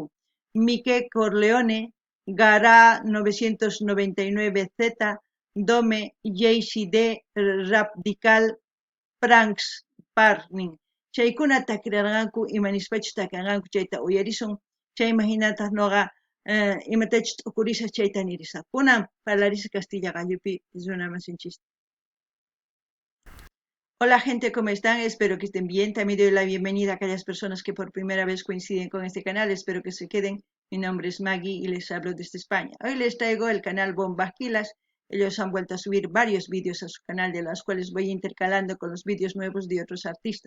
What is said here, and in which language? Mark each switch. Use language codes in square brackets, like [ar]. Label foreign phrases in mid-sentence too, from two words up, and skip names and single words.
[es] Miquel Corleone, Gara 999Z, Dome, JCD, Radical, Pranks, Parning. [qu] Chaykuna takiranqanku imanispachus takiranqanku chayta uyarisun, chayma hinataq noqa imatachus t'ukurishaq chayta nirisaq. Kunan parlarisaq Castilla gallupi runamasinchista. [es] Hola gente, ¿cómo están? Espero que estén bien. También doy la bienvenida a aquellas personas que por primera vez coinciden con este canal. Espero que se queden. Mi nombre es Maggie y les hablo desde España. Hoy les traigo el canal Bombas Kilas. Ellos han vuelto a subir varios vídeos a su canal, de los cuales voy intercalando con los vídeos nuevos de otros artistas.